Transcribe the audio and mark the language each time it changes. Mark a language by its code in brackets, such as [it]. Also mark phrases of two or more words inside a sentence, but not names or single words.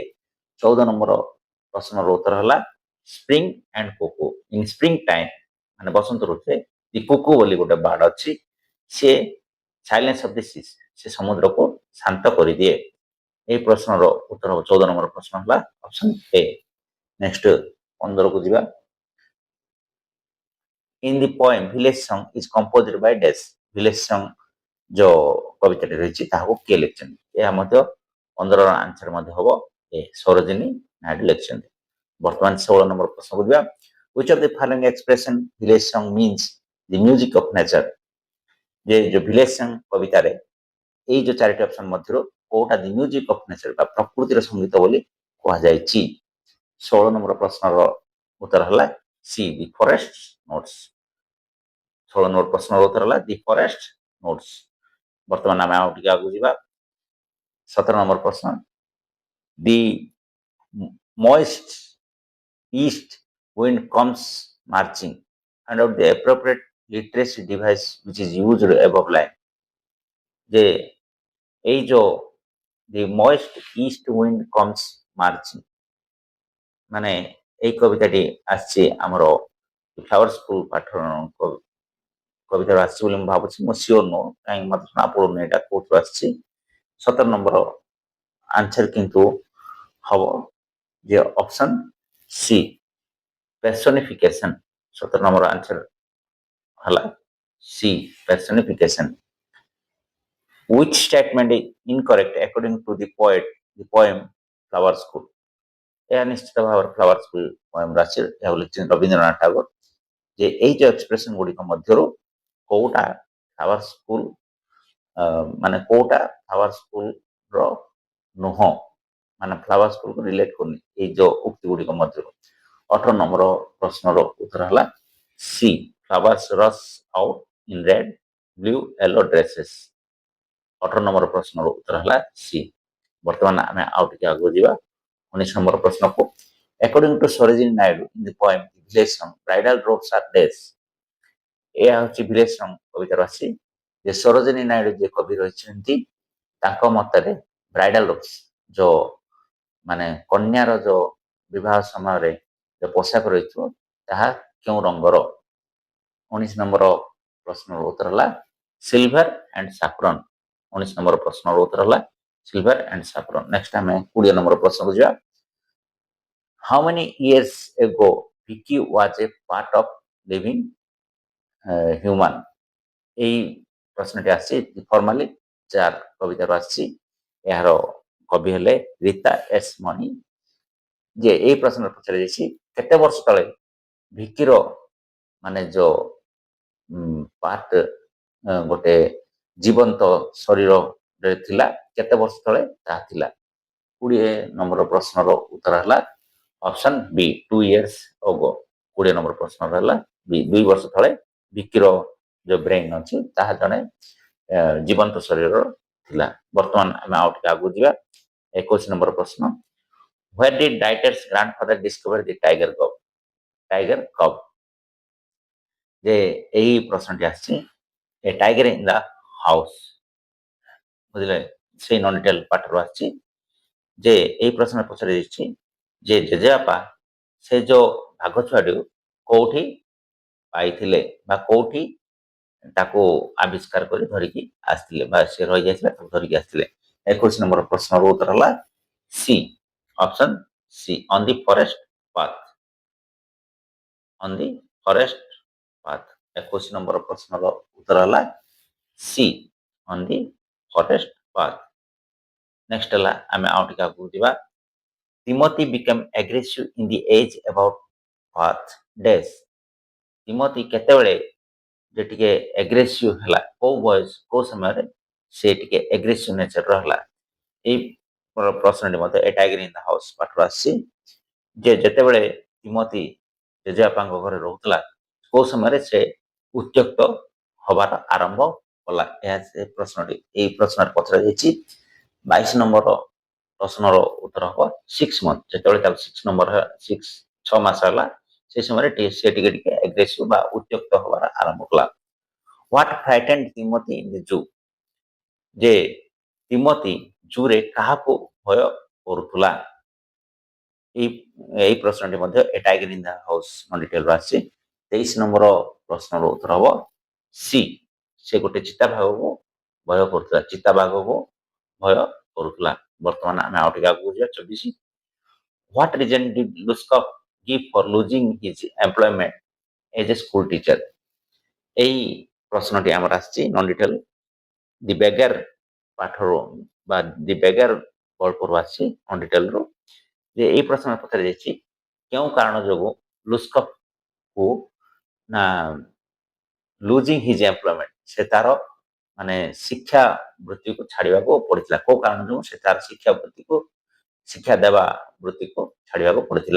[or] 14 ନମ୍ବର ପ୍ରଶ୍ନର ଉତ୍ତର ହେଲା [en] spring and cuckoo. in spring time [or] ମାନେ ବସନ୍ତ ଋତୁରେ [en] the cuckoo [or] ବୋଲି ଗୋଟେ ବାର୍ଡ ଅଛି, ସିଏ [en] silence of the seas, [or] ସେ ସମୁଦ୍ରକୁ ଶାନ୍ତ କରିଦିଏ। এই ପ୍ରଶ୍ନର ଉତ୍ତର 14 ନମ୍ବର ପ୍ରଶ୍ନ ହେଲା [en] option A. [or] ନେକ୍ସଟ 15କୁ ଯିବା। [en] In the poem village song is composed by dash। [or] village song ଯୋଉ କବିତାଟି ରହିଛି ତାହାକୁ କିଏ ଲେଖିଛନ୍ତି? ଏହା ମଧ୍ୟ 15ର ଆନ୍ସର ମଧ୍ୟ ହବ ଏ ସରୋଜିନୀ ନାଇଡୁ ଲେଖିଛନ୍ତି। ବର୍ତ୍ତମାନ 16 ନମ୍ବର ପ୍ରଶ୍ନକୁ ଯିବା। [en] Which of the following expression village song means the music of nature? [or] ଯେ ଯୋଉ village song କବିତାରେ ଏଇ ଯୋଉ ଚାରିଟି ଅପସନ ମଧ୍ୟରୁ କୋଉଟା [en] the music of nature [or] ବା ପ୍ରକୃତିର ସଙ୍ଗୀତ ବୋଲି କୁହାଯାଇଛି? 16 ନମ୍ବର ପ୍ରଶ୍ନର ଉତ୍ତର ହେଲା [en] C the forest notes. [or] 16 ନମ୍ବର ପ୍ରଶ୍ନର ଉତ୍ତର ହେଲା [en] the forest notes. [or] ବର୍ତ୍ତମାନ ଆମେ ଆଉ ଟିକେ ଆଗକୁ ଯିବା। 17 ନମ୍ବର ପ୍ରଶ୍ନ। [en] ଦି moist east wind comes marching and of the appropriate literacy device which is used above line। [or] ଯେ ଏଇ ଯୋଉ [en] the moist east wind comes marching [or] ମାନେ ଏଇ କବିତାଟି ଆସିଛି ଆମର ଫ୍ଲାୱାର ସ୍କୁଲ ପାଠ କବିତାରୁ ଆସିଛି ବୋଲି ମୁଁ ଭାବୁଛି, ମୁଁ ସିଓର ନୁହଁ କାହିଁକି ମତେ ଜଣା ପଡୁନି ଏଇଟା କୋଉଠୁ ଆସିଛି। 17 ନମ୍ବର ଆନ୍ସର କିନ୍ତୁ ହବ ଯେ [en] option C personification. [or] 17 ନମ୍ବର ଆନ୍ସର ହେଲା [en] C personification. Which statement is incorrect according to the poem Flower School? [or] ଏହା ନିଶ୍ଚିତ ଭାବରେ ଫ୍ଲାୱାର ସ୍କୁଲ ପୋଏମ ରାଶି ଏହା ଲେଖିଛନ୍ତି ରବୀନ୍ଦ୍ରନାଥ ଟାଗୋର। ଯେ ଏଇ ଯୋଉ ଏକ୍ସପ୍ରେସନ ଗୁଡ଼ିକ ମଧ୍ୟରୁ କୋଉଟା ଫ୍ଲାୱାର ସ୍କୁଲ ମାନେ କୋଉଟା ଫ୍ଲାୱାର ସ୍କୁଲର ନୁହଁ, ମାନେ ଫ୍ଲାୱାର ସ୍କୁଲକୁ ରିଲେଟ କରୁନି ଏଇ ଯୋଉ ଉକ୍ତି ଗୁଡ଼ିକ ମଧ୍ୟରୁ। 18 ନମ୍ବର ପ୍ରଶ୍ନର ଉତ୍ତର ହେଲା [en] C flowers rush out in red blue yellow dresses. [or] 18 ନମ୍ବର ପ୍ରଶ୍ନର ଉତ୍ତର ହେଲା ସି। ବର୍ତ୍ତମାନ ଆମେ ଆଉ ଟିକେ ଆଗକୁ ଯିବା 19 ନମ୍ବର ପ୍ରଶ୍ନକୁ। [en] According to Sarojini Naidu in the poem village song bridal robes are dash। [or] ଏହା ହେଉଛି village song କବିତାରୁ ଆସିଛି। ଯେ ସରୋଜିନୀ ନାଇଡୁ ଯେ କବି ରହିଛନ୍ତି ତାଙ୍କ ମତରେ [en] bridal robes [or] ଯୋଉ ମାନେ କନ୍ୟାର ଯୋଉ ବିବାହ ସମୟରେ ଯୋଉ ପୋଷାକ ରହିଥିବ ତାହା କେଉଁ ରଙ୍ଗର? 19 ନମ୍ବର ପ୍ରଶ୍ନର ଉତ୍ତର ହେଲା [en] silver and saffron. [or] 19 ନମ୍ବର ପ୍ରଶ୍ନର ଉତ୍ତର ହେଲା [en] silver and saffron. [or] ନେକ୍ସଟ ଆମେ 20 ନମ୍ବର ପ୍ରଶ୍ନକୁ ଯିବା। [en] How many years ago Vicky was a part of living human? [or] এই ପ୍ରଶ୍ନଟି ଆସିଛି ଫର୍ମାଲି 4 କବିତାରୁ ଆସିଛି। ଏହାର କବି ହେଲେ ରୀତା ଏସ୍ ମଣି। ଯେ ଏଇ ପ୍ରଶ୍ନରେ ପଚରାଯାଇଛି କେତେ ବର୍ଷ ତଳେ ଭିକିର ମାନେ ଯୋଉ ପାର୍ଟ ଗୋଟେ ଜୀବନ୍ତ ଶରୀରରେ ଥିଲା, କେତେ ବର୍ଷ ତଳେ ତାହା ଥିଲା? କୋଡ଼ିଏ ନମ୍ବର ପ୍ରଶ୍ନର ଉତ୍ତର ହେଲା [en] option B 2 years ago. [or] 20 ନମ୍ବର ପ୍ରଶ୍ନର ହେଲା ବି 2 ବର୍ଷ ତଳେ ଭିକିର ଯୋଉ ବ୍ରେନ୍ ଅଛି ତାହା ଜଣେ ଜୀବନ୍ତ ଶରୀରର ଥିଲା। ବର୍ତ୍ତମାନ ଆମେ ଆଉ ଟିକେ ଆଗକୁ ଯିବା। 21 ନମ୍ବର ପ୍ରଶ୍ନ, [en] where did Dieter's grandfather discover the tiger cub? Tiger cub [or] ଯେ ଏହି ପ୍ରଶ୍ନଟି ଆସିଛି ଏ ଟାଇଗର ଇନ୍ ଦ ହାଉସ୍, ବୁଝିଲେ ସେଇ [en] non detail [or] ପାଠରୁ ଆସିଛି। ଯେ ଏହି ପ୍ରଶ୍ନ ପଚରାଯାଇଛି ଯେ ଜେଜେବାପା ସେ ଯୋଉ ବାଘ ଛୁଆଟିକୁ କୋଉଠି ପାଇଥିଲେ ବା କୋଉଠି ତାକୁ ଆବିଷ୍କାର କରି ଧରିକି ଆସିଥିଲେ ବା ସେ ରହିଯାଇଥିଲା ତାକୁ ଧରିକି ଆସିଥିଲେ। 21 ନମ୍ବର ପ୍ରଶ୍ନର ଉତ୍ତର ହେଲା [en] C, option C, on the forest path. on the forest path. [or] 21 ନମ୍ବର ପ୍ରଶ୍ନର ଉତ୍ତର ହେଲା [en] C, on the forest path. [or] ନେକ୍ସଟ ହେଲା ଆମେ ଆଉ ଟିକେ ଆଗକୁ ଯିବା। [en] Timothy became aggressive in the age about what days? [or] ତିମୋଥୀ କେତେବେଳେ ଯେ ଟିକେ ଏଗ୍ରେସିଭ ହେଲା, କୋଉ ବୟସ କୋଉ ସମୟରେ ସେ ଟିକେ ଏଗ୍ରେସିଭ ନେଚରର ହେଲା? ଏଇ ପ୍ରଶ୍ନଟି ମଧ୍ୟ ଏ ଟାଇଗର ଇନ୍ ଦ ହାଉସ୍ ପାଠରୁ ଆସିଛି। ଯେ ଯେତେବେଳେ ତିମୋଥୀ ଜେଜେବାପାଙ୍କ ଘରେ ରହୁଥିଲା କୋଉ ସମୟରେ ସେ ଉତ୍ତ୍ୟକ୍ତ ହବାର ଆରମ୍ଭ କଲା, ଏହା ସେ ପ୍ରଶ୍ନଟି ଏଇ ପ୍ରଶ୍ନରେ ପଚରାଯାଇଛି। 22 ନମ୍ବର ପ୍ରଶ୍ନର ଉତ୍ତର ହବ 6 month। ଯେତେବେଳେ ତାକୁ 6 ମାସ ହେଲା ସେ ସମୟରେ ସେ ଟିକେ ଟିକେ ଏଗ୍ରେସିଭ ବା ଉତ୍ତ୍ୟକ୍ତ ହବାର ଆରମ୍ଭ କଲା। [en] What frightened Timothy in the zoo? [or] ଯେ ତିମୋଥୀ ଜୁରେ କାହାକୁ ଭୟ କରୁଥିଲା? ଏଇ ପ୍ରଶ୍ନଟି ମଧ୍ୟ ଏ ଟାଇଗର ଇନ୍ ଦ ହାଉସ୍ ଡିଟେଲରୁ ଆସିଛି। 23 ନମ୍ବର ପ୍ରଶ୍ନର ଉତ୍ତର ହବ ସି, ସେ ଗୋଟେ ଚିତାବାଘକୁ ଭୟ କରୁଥିଲା, ଚିତାବାଘକୁ ଭୟ କରୁଥିଲା। ବର୍ତ୍ତମାନ ଆମେ ଆଉ ଟିକେ ଆଗକୁ ଯିବା। 24, [en] What reason did Luskov give for losing his employment as a school teacher? [or] ଏହି ପ୍ରଶ୍ନଟି ଆମର ଆସିଛି [en] non detail [or] ଦି ବେଗର ପାଠରୁ ବା ଦି ବେଗର ଗଳ୍ପରୁ ଆସିଛି ନନ୍ ଡିଟେଲରୁ। ଯେ ଏହି ପ୍ରଶ୍ନ ପଚରାଯାଇଛି କେଉଁ କାରଣ ଯୋଗୁଁ ଲୁସ୍କଫକୁ ନା [en] losing his employment [or] ସେ ତାର ମାନେ ଶିକ୍ଷା ବୃତ୍ତିକୁ ଛାଡ଼ିବାକୁ ପଡ଼ିଥିଲା, କୋଉ କାରଣ ଯୋଗୁଁ ସେ ତାର ଶିକ୍ଷା ଦେବା ବୃତ୍ତିକୁ ଛାଡ଼ିବାକୁ ପଡ଼ିଥିଲା।